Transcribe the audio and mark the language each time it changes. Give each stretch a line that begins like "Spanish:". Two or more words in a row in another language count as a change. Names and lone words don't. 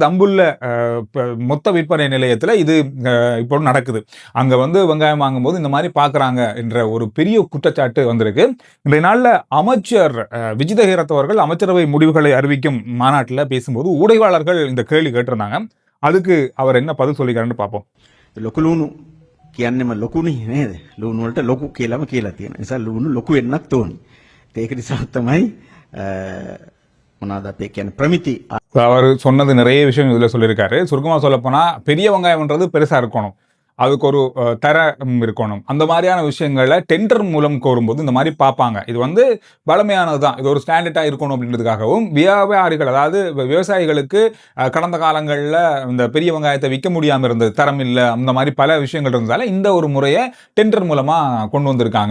Tamil: தம்புள்ள மொத்த விற்பனை நிலையத்தில் இது இப்போ நடக்குது. அங்க வெங்காயம் வாங்கும்போது இந்த மாதிரி பாக்குறாங்க என்ற ஒரு பெரிய குற்றச்சாட்டு வந்திருக்கு. இன்றைய நாள்ல அமைச்சர் விஜித ஹேரத் அவர்கள் அமைச்சரவை முடிவுகளை அறிவிக்கும் மாநாட்டில் பேசும்போது ஊடகவாளர்கள் இந்த கேள்வி கேட்டிருந்தாங்க. அதுக்கு அவர் என்ன பதில் சொல்லிக்கிறாருன்னு பார்ப்போம்.
Sinhala: ලොකුලුණු කියන්නේම ලොකුනේ නේද? ලුණු වලට ලොකු කියලාම කියලා තියෙනවා. ඒ නිසා ලුණු ලොකු වෙන්නත් ඕනේ. ඒක නිසා තමයි මොනවාද අපි කියන්නේ ප්‍රමිති.
Tamil: அவர் சொன்னது நிறைய விஷயம் இதுல சொல்லியிருக்காரு. சுருக்கமா சொல்ல போனா பெரிய வெங்காயம்ன்றது பெருசா இருக்கணும், அதுக்கு ஒரு தரம் இருக்கணும். அந்த மாதிரியான விஷயங்களை டெண்டர் மூலம் கோரும்போது இந்த மாதிரி பார்ப்பாங்க. இது வளமையானது தான், இது ஒரு ஸ்டாண்டர்டாக இருக்கணும் அப்படின்றதுக்காகவும் வியாபாரிகள் அதாவது விவசாயிகளுக்கு கடந்த காலங்களில் இந்த பெரிய வெங்காயத்தை விற்க முடியாமல் இருந்தது, தரம் இல்லை, அந்த மாதிரி பல விஷயங்கள் இருந்ததால இந்த ஒரு முறையை டெண்டர் மூலமாக கொண்டு வந்திருக்காங்க.